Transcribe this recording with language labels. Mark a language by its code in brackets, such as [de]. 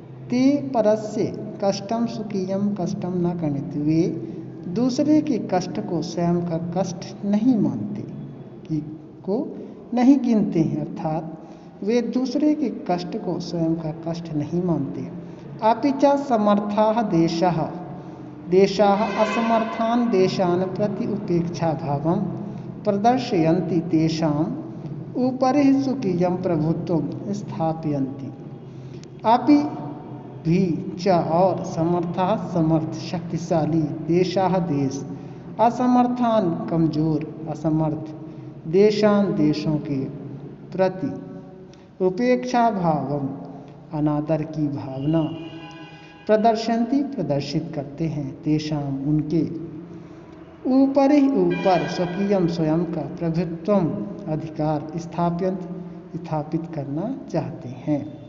[sa] ते परस्य कष्टम स्वकीयम कष्टम न गणयति, [hi] वे दूसरे के कष्ट को स्वयं का कष्ट नहीं मानते, को नहीं गिनते हैं, अर्थात वे दूसरे के कष्ट को स्वयं का कष्ट नहीं मानते। [sa] अपि च समर्थाः देशाः असमर्थान् देशान् प्रति उपेक्षा भावं प्रदर्शयन्ति, तेषाम् उपरि स्वकीयं प्रभुत्वं स्थापयन्ति। [hi] अपि भी च और समर्थ शक्तिशाली देशाः देश, असमर्थान कमजोर असमर्थ देशों के प्रति उपेक्षा भावम अनादर की भावना प्रदर्शित करते हैं, तेषाम उनके ऊपर स्वकीयम स्वयं का प्रभुत्वम अधिकार स्थापित करना चाहते हैं।